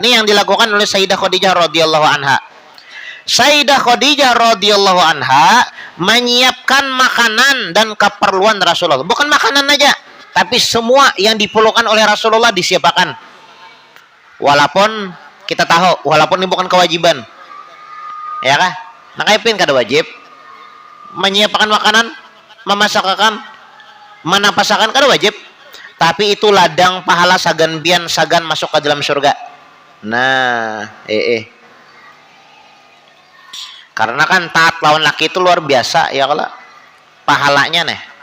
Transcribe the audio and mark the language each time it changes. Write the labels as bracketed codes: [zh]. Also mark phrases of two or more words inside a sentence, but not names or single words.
[id] Ini yang dilakukan oleh Sayyidah Khadijah [ar] رضي الله عنها. [id] Sayyidah Khadijah [ar] رضي الله عنها [id] menyiapkan makanan dan keperluan Rasulullah. Bukan makanan aja, tapi semua yang diperlukan oleh Rasulullah disiapkan. Walaupun kita tahu, walaupun ini bukan kewajiban. [bjn] Ya kah? Makanya pin kada wajib menyiapkan makanan, memasakkan, menapasakan kada wajib. Tapi itu ladang pahala sagan masuk ke dalam surga. Nah, Karena kan taat lawan laki itu luar biasa ya kalau pahalanya nih.